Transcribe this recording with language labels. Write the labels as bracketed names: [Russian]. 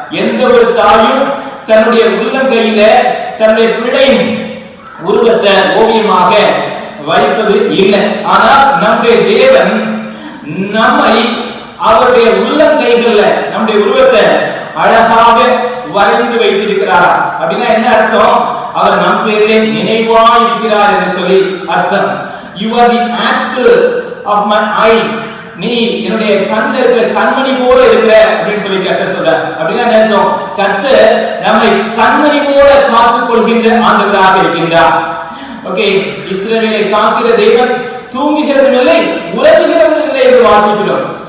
[Tamil] எந்த ஒரு தாயும் தன்னுடைய உள்ளங்கையில தன்னுடைய பிள்ளையின் உருவத்தை ஓவியமாக வைப்பது இல்லை. ஆனால் நம்முடைய தேவன் நம்மை அவருடைய உள்ளங்கைகள்ல நம்முடைய உருவத்தை அழகாக வரைந்து வைத்திருக்கிறார். அப்படின்னா என்ன அர்த்தம்? அவர் நம் பேரிலே நினைவாய் இருக்கிறார் என்று சொல்லி அர்த்தம். [English] You are the apple of my eye. [Tamil] நீ என்னுடைய கண்ணில் இருக்கிற கண்மணி போல இருக்கிற அப்படின்னு சொல்லி கர்த்தர் சொல்றார். அப்படின்னா என்ன அர்த்தம்? கர்த்தர் நம்மை கண்மணி போல காத்துக் கொள்கின்ற ஆண்டவராக இருக்கின்றார். ஓகே, இஸ்ரவேலை காக்கிற தேவன் தூங்குகிறதும் இல்லை உறங்குகிறதும் இல்லை என்று வாசிக்கிறோம்.